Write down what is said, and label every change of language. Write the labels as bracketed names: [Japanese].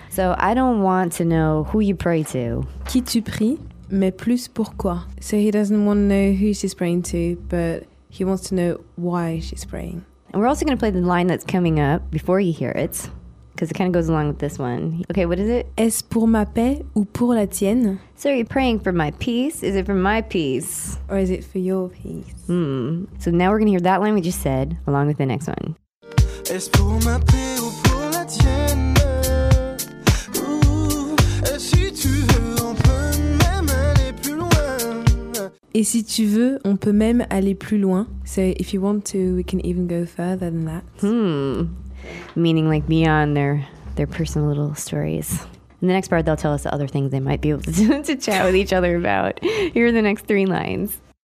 [English] So, I don't want to know who you pray to. [French] Qui tu pries, mais plus pourquoi. [English] So, he doesn't want to know who she's praying to, but he wants to know why she's praying. And we're also going to play the line that's coming up before you hear it, because it kind of goes along with this one. Okay, what is it? [French] Est-ce pour ma paix ou pour la tienne? [English] So, are you praying for my peace? Is it for my peace? Or is it for your peace? Hmm. So, now we're going to hear that line we just said, along with the next one. [French] Est-ce pour ma paix ou pour la tienne? Ooh. Et si tu veux, on peut même aller plus loin. Et si tu veux, on peut même aller plus loin. [English] So, if you want to, we can even go further than that. Hmm. Meaning like beyond their personal little stories. In the next part, they'll tell us other things they might be able to chat with each other about. Here are the next three lines.